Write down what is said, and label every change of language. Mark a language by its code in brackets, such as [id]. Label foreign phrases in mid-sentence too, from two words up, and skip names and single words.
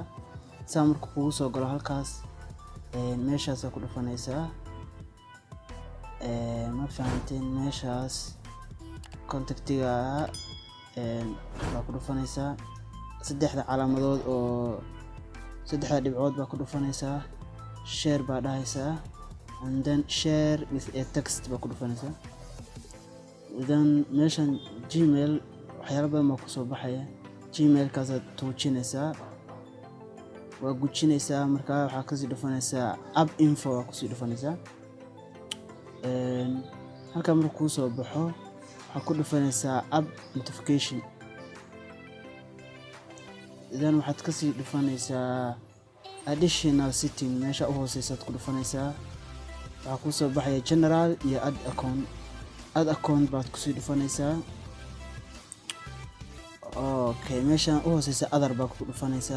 [so] saa marka kugu soo galo halkaas meeshaas ku dhufanaysaa. Ma fahanteen meeshaas contactiga baa ku dhufanaysaa. saddexda calaamadood oo saddexda dhibcood baa ku dhufanaysaa. share baa dhahaysaa, [en] and then share with a text [so] baa ku dhufanaysaa. then meeshan Gmail waxyaalo badan baa ku soo baxaya. Gmail kaas aad tuujinaysaa, waa gujinaysaa. markaa waxaa kasii dhufanaysaa [en] app info [so] waa kusii dhufanaysaa. halka markuu kuu soo baxo waxaa ku dhufanaysaa [en] app notification. [so] then waxaad kasii dhufanaysaa [en] additional setting, [so] meesha u hooseysaad ku dhufanaysaa. waxaa kuu soo baxaya general iyo [en] add account [so] baad kusii dhufanaysaa. okay, meeshaan u hooseysa other baa ku dhufanaysaa.